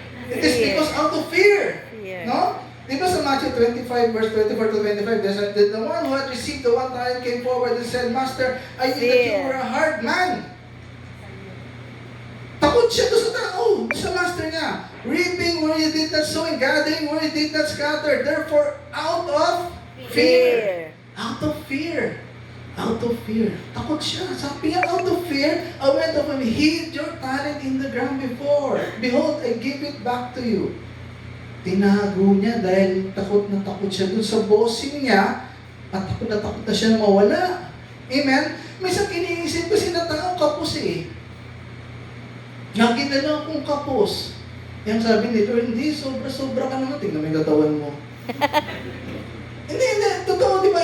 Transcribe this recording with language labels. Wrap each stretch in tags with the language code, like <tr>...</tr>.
<en>It is because out of fear. Fear. No?</en> <tl>Di ba sa</tl> <en>Matthew 25, verse 24 to 25, there's the one who had received the 1 talent came forward and said, Master, I knew that you were a hard man.</en> <tl>Takot siya doon sa tao, sa master niya.</tl> <en>Reaping where you did not sow and gathering where you did not scatter. Therefore, out of fear. Out of fear. Out of fear.</en> <tl>Takot siya. Sabi niya,</tl> <en>out of fear, I went up and hid your talent in the ground before. Behold, I give it back to you.</en> <tl>Tinago niya dahil takot na takot siya dun sa bossing niya at takot na siya na mawala. Amen? Minsan iniisip kasi na tao kapos eh. Nakita na akong kapos. Yung sabi ni Lord, hindi, sobra-sobra ka naman. Tingnan mo yung katawan mo. Hindi. Totoo, di ba?</tl>